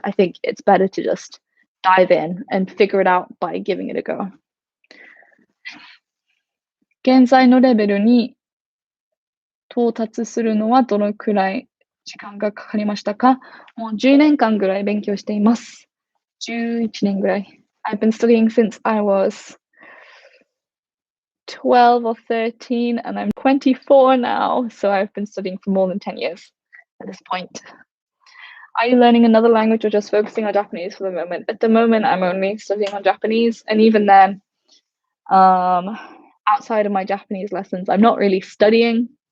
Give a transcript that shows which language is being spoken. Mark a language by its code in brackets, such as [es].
[en] I think it's better to just dive in and figure it out by giving it a go. [ja] 現在のレベルに到達するのはどのくらい時間がかかりましたか？もう10年間ぐらい勉強しています。 11年ぐらい。 [en] I've been studying since I was 12 or 13 and I'm 24 now, so I've been studying for more than 10 years at this point. Are you learning another language or just focusing on Japanese for the moment? At the moment, I'm only studying on Japanese, and even then, outside of my Japanese lessons, I'm not really studying.